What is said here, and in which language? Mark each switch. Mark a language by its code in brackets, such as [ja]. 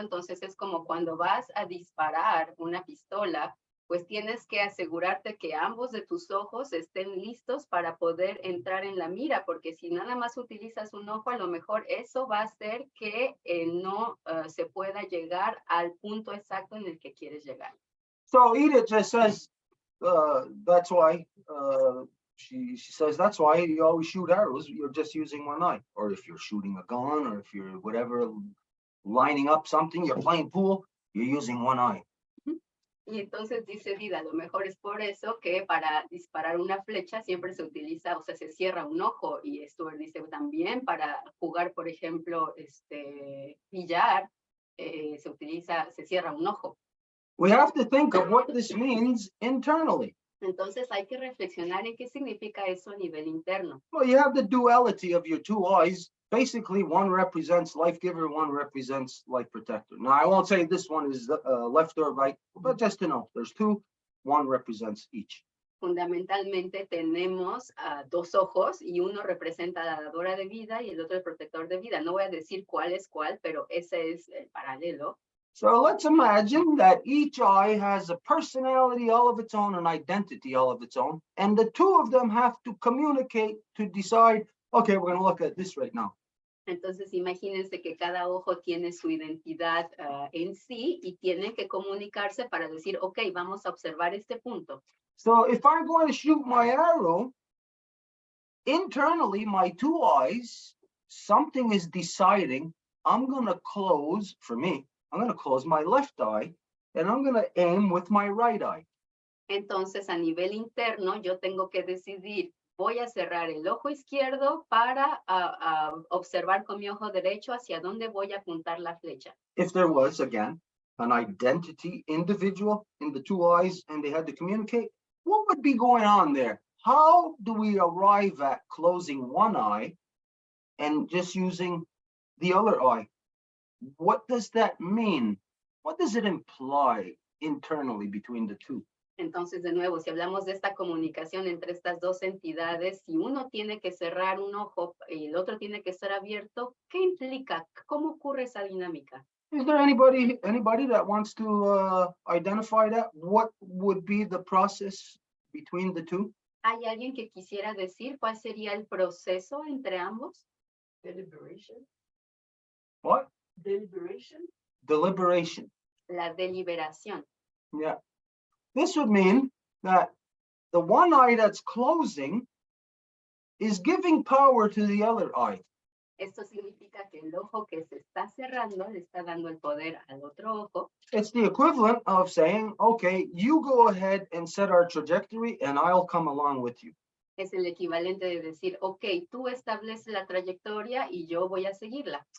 [es] Entonces es como cuando vas a disparar una pistola, pues tienes que asegurarte que ambos de tus ojos estén listos para poder entrar en la mira, porque si nada más utilizas un ojo, a lo mejor eso va a hacer que no se pueda llegar al punto exacto en el que quieres llegar. [en] So Edith just says that's why she says that's why you always shoot arrows. You're just using one eye, or if you're shooting a gun, or if you're whatever lining up something, you're playing pool, you're using one eye. [es] Y entonces dice Vida, lo mejor es por eso que para disparar una flecha siempre se utiliza, o sea, se cierra un ojo. Y Stuart dice también para jugar, por ejemplo, billar, se cierra un ojo. [en] We have to think of what this means internally. [es] Entonces hay que reflexionar en qué significa eso a nivel interno. [en] Well, you have the duality of your two eyes. Basically, one represents life giver, one represents life protector. Now, I won't say this one is left or right, but just to know, there's two, one represents each. [es] Fundamentalmente tenemos dos ojos y uno representa la dadora de vida y el otro el protector de vida. No voy a decir cuál es cuál, pero ese es el paralelo. [en] So let's imagine that each eye has a personality all of its own, an identity all of its own, and the two of them have to communicate to decide, okay, we're going to look at this right now. [es] Entonces, imagínense que cada ojo tiene su identidad en sí y tienen que comunicarse para decir, ok, vamos a observar este punto. [en] So if I'm going to shoot my arrow, internally, my two eyes, something is deciding I'm going to close, for me, I'm going to close my left eye and I'm going to aim with my right eye. [es] Entonces, a nivel interno, yo tengo que decidir, voy a cerrar el ojo izquierdo para observar con mi ojo derecho hacia dónde voy a apuntar la flecha. [en] If there was, again, an identity individual in the two eyes and they had to communicate, what would be going on there? How do we arrive at closing one eye and just using the other eye? What does that mean? What does it imply internally between the two? [es] Entonces, de nuevo, si hablamos de esta comunicación entre estas dos entidades, si uno tiene que cerrar un ojo y el otro tiene que estar abierto, ¿qué implica? ¿Cómo ocurre esa dinámica? [en] Is there anybody that wants to identify that? What would be the process between the two? [es] ¿Hay alguien que quisiera decir cuál sería el proceso entre ambos? [en] Deliberation. What? Deliberation. Deliberation. [es] La deliberación. [en] Yeah. This would mean that the one eye that's closing is giving power to the other eye. [es] Esto significa que el ojo que se está cerrando le está dando el poder al otro ojo. [en] It's the equivalent of saying, okay, you go ahead and set our trajectory and I'll come along with you. [es] Es el equivalente de decir, ok, tú estableces la trayectoria y yo voy a seguirla.